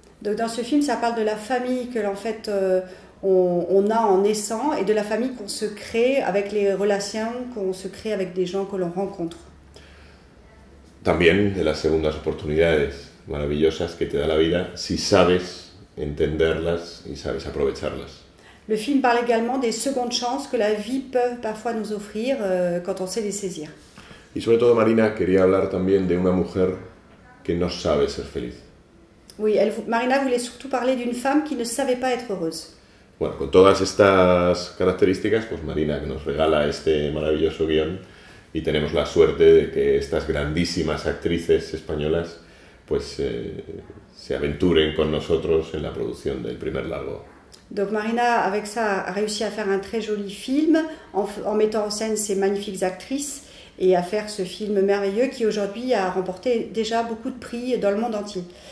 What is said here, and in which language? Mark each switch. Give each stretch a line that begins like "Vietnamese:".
French: Donc dans ce film, ça parle de la famille que en fait on a en naissant et de la famille qu'on se crée avec les relations qu'on se crée avec des gens que l'on rencontre.
Spanish: También de las segundas oportunidades maravillosas que te da la vida si sabes entenderlas y sabes aprovecharlas.
French: Le film parle également des secondes chances que la vie peut parfois nous offrir quand on sait les saisir.
Spanish: Y sobre todo Marina quería hablar también de una mujer que no sabe ser feliz.
French: Oui, Marina voulait surtout parler d'une femme qui ne savait pas être heureuse.
Spanish: Bueno, con todas estas características, pues Marina que nos regala este maravilloso guión y tenemos la suerte de que estas grandísimas actrices españolas pues se aventuren con nosotros en la producción del primer largo.
French: Donc Marina, avec ça, a réussi à faire un très joli film en mettant en scène ces magnifiques actrices et à faire ce film merveilleux qui aujourd'hui a remporté déjà beaucoup de prix dans le monde entier.